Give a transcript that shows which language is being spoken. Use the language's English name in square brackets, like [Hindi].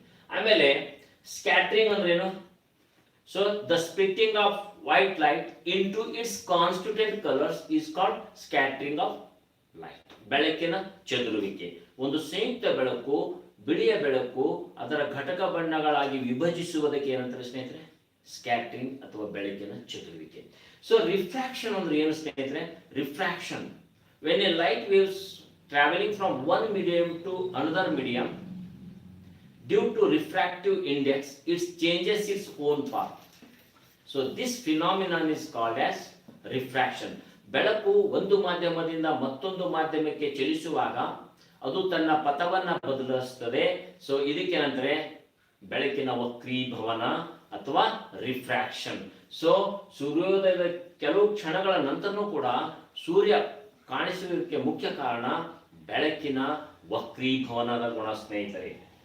[Kannada] ಆಮೇಲೆ ಸ್ಕ್ಯಾಟರಿಂಗ್ ಅಂದ್ರೆ ಏನು? [English] So the splitting of white light into its constituent colours is called scattering of light. [Kannada] ಬೆಳಕಿನ ಚದುರುವಿಕೆ. ಒಂದು ಸಂಯುಕ್ತ ಬೆಳಕು, ಬಿಳಿಯ ಬೆಳಕು ಅದರ ಘಟಕ ಬಣ್ಣಗಳಾಗಿ ವಿಭಜಿಸುವುದಕ್ಕೆ ಏನಂತಾರೆ ಸ್ನೇಹಿತರೆ? ಸ್ಕ್ಯಾಟರಿಂಗ್ ಅಥವಾ ಬೆಳಕಿನ ಚದುರುವಿಕೆ. ಸೊ ರಿಫ್ರಾಕ್ಷನ್ ಅಂದ್ರೆ ಏನು ಸ್ನೇಹಿತರೆ? Refraction [English] when a light waves traveling from one medium to another medium, due to refractive index, it changes its own path. So this phenomenon is called as refraction. [Kannada] ಬೆಳಕು ಒಂದು ಮಾಧ್ಯಮದಿಂದ ಮತ್ತೊಂದು ಮಾಧ್ಯಮಕ್ಕೆ ಚಲಿಸುವಾಗ ಅದು ತನ್ನ ಪಥವನ್ನ ಬದಲಿಸುತ್ತದೆ. ಸೊ ಇದಕ್ಕೇನಂತಾರೆ? ಬೆಳಕಿನ ವಕ್ರೀಭವನ ಅಥವಾ ರಿಫ್ರಾಕ್ಷನ್. ಸೊ ಸೂರ್ಯೋದಯದ ಕೆಲವು ಕ್ಷಣಗಳ ನಂತರನೂ ಕೂಡ ಸೂರ್ಯ ಕಾಣಿಸುವುದಕ್ಕೆ ಮುಖ್ಯ ಕಾರಣ ಬೆಳಕಿನ ವಕ್ರೀಭವನದ ಗುಣ ಸ್ನೇಹಿತರೆ.